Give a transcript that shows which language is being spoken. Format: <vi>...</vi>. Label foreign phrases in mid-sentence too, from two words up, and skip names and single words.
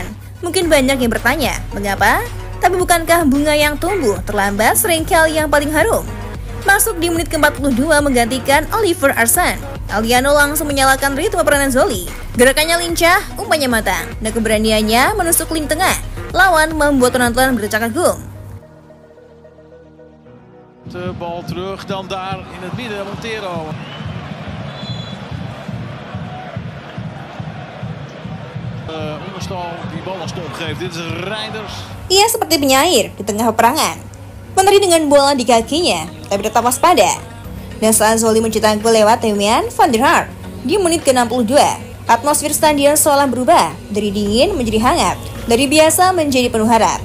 <id>Mungkin banyak yang bertanya, mengapa? Tapi bukankah bunga yang tumbuh terlambat seringkali yang paling harum? Masuk di menit ke-42 menggantikan Oliver Arsene. Elyano langsung menyalakan ritme peranan Zwolle. Gerakannya lincah, umpannya matang, dan keberaniannya menusuk lini tengah lawan membuat penonton berdecak kagum.</id> <nl>De bal terug, dan daar in het midden Montero. Oenerstal die bal een stop geeft. Dit is Reinders.</nl> <id>Ia seperti penyair di tengah peperangan, menari dengan bola di kakinya, tapi tetap waspada. Dan saat Zwolle mencetak gol lewat Damian van der Haar di menit ke-62, atmosfer stadion seolah berubah dari dingin menjadi hangat, dari biasa menjadi penuh harap.</id>